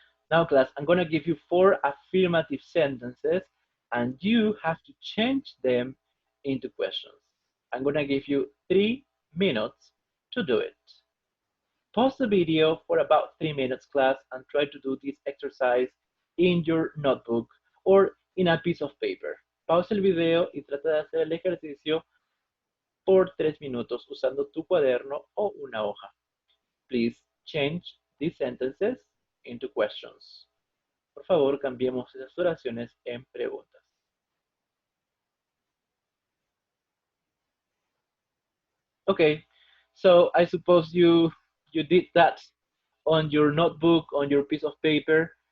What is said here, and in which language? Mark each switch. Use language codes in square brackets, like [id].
[en] Now, class, I'm going to give you 4 affirmative sentences, and you have to change them into questions. I'm going to give you 3 minutes to do it. Pause the video for about 3 minutes, class, and try to do this exercise in your notebook or in a piece of paper. [es] Pausa el video y trata de hacer el ejercicio por 3 minutos usando tu cuaderno o una hoja. [en] Please change these sentences into questions. [es] Por favor, cambiemos esas oraciones en preguntas. [en] Okay, so I suppose you did that on your notebook, on your piece of paper.